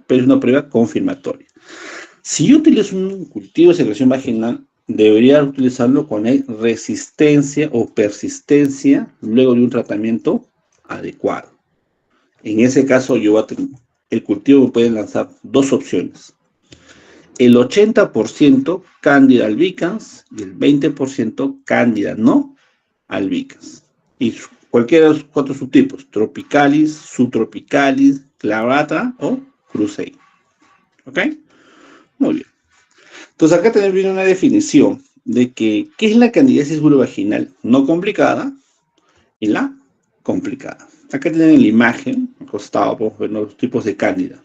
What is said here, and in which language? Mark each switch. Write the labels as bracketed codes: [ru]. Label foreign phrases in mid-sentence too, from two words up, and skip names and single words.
[es] Pero es una prueba confirmatoria. Si yo utilizo un cultivo de secreción vaginal, debería utilizarlo cuando hay resistencia o persistencia luego de un tratamiento adecuado. En ese caso, yo voy a el cultivo puede lanzar dos opciones. El 80% Candida albicans y el 20% Candida no albicans. Y cualquiera de los 4 subtipos, tropicalis, subtropicalis, clavata o crusei. ¿Ok? Muy bien. Entonces acá tenemos una definición de que, ¿qué es la candidiasis vulvovaginal no complicada y la complicada? Acá tienen la imagen, al costado, podemos ver los tipos de cándida.